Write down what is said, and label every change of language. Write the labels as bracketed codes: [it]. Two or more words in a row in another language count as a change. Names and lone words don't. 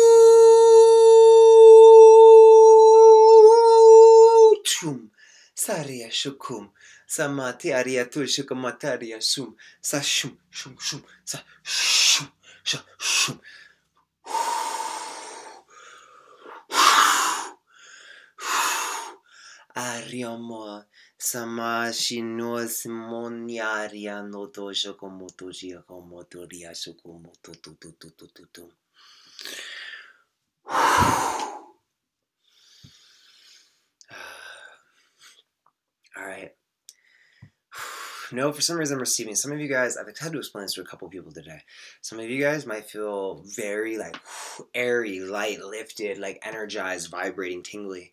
[en] Tum, Saria Shukum, Samati Ariatu Shukamataria Sum, Sa Shum, Shum, Shum, Sa Shum, Sha, Shum. Ariamo samashino simoniaria no dojo komotoria komotoria shokomoto tu. All right. No, for some reason I'm receiving. Some of you guys, I've had to explain this to a couple people today. Some of you guys might feel very like airy, light, lifted, like energized, vibrating, tingly.